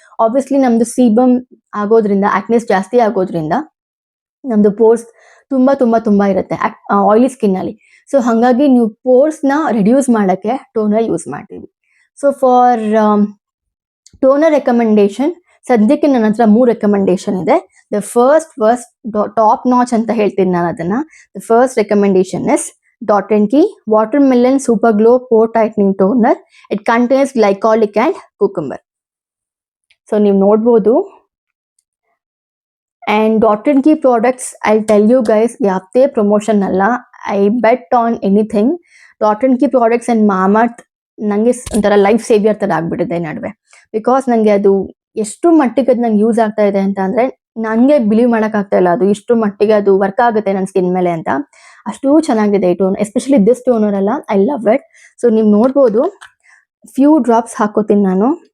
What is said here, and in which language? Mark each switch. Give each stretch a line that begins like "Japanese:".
Kannada: Obviously ನಮ್ಮದು sebum ಆಗೋದ್ರಿಂದ, ಆಕ್ನೆಸ್ ಜಾಸ್ತಿ ಆಗೋದ್ರಿಂದ ನಮ್ಮದು ಪೋರ್ಸ್ ತುಂಬ ಇರುತ್ತೆ ಆಯಿಲಿ ಸ್ಕಿನ್ನಲ್ಲಿ. ಸೊ ಹಾಗಾಗಿ ನೀವು ಪೋರ್ಸ್ನ ರಿಡ್ಯೂಸ್ ಮಾಡೋಕ್ಕೆ ಟೋನರ್ ಯೂಸ್ ಮಾಡ್ತೀವಿ. ಸೊ ಫಾರ್ ಟೋನರ್ ರೆಕಮೆಂಡೇಶನ್ ಸದ್ಯಕ್ಕೆ ನನ್ನ ಹತ್ರ 3 ರೆಕಮೆಂಡೇಶನ್ ಇದೆ. ದ ಫಸ್ಟ್ ಟಾಪ್ ನಾಚ್ ಅಂತ ಹೇಳ್ತೀನಿ ನಾನು ಅದನ್ನು.
English: The first recommendation is Dot & Key Watermelon Super Glow Pore Tightening Toner. It contains glycolic and cucumber.
Kannada: So ನೀವು ನೋಡ್ಬೋದು,
English: And Dot & Key products, I'll tell you guys,
Kannada: ಯಾವತ್ತೇ promotion ಅಲ್ಲ,
English: I bet on anything.
Kannada: Dot & Key products and Mamaearth ನನಗೆ ಒಂಥರ life saviour ಥರ ಆಗ್ಬಿಟ್ಟಿದೆ ನಡುವೆ. Because ನನಗೆ ಅದು ಎಷ್ಟು ಮಟ್ಟಿಗೆ ಅದು ನಂಗೆ ಯೂಸ್ ಆಗ್ತಾ ಇದೆ ಅಂತ ಅಂದರೆ ನನಗೆ ಬಿಲೀವ್ ಮಾಡೋಕ್ಕಾಗ್ತಾ ಇಲ್ಲ ಅದು ಇಷ್ಟು ಮಟ್ಟಿಗೆ ಅದು ವರ್ಕ್ ಆಗುತ್ತೆ ನನ್ನ ಸ್ಕಿನ್ ಮೇಲೆ ಅಂತ. ಅಷ್ಟು ಚೆನ್ನಾಗಿದೆ ಈ ಟೋನ್, ಎಸ್ಪೆಷಲಿ ದಿಸ್ ಟೋನರ್ ಅಲ್ಲ,
English: I love it.
Kannada: ಸೊ ನೀವು ನೋಡ್ಬೋದು, ಫ್ಯೂ ಡ್ರಾಪ್ಸ್ ಹಾಕೋತೀನಿ ನಾನು.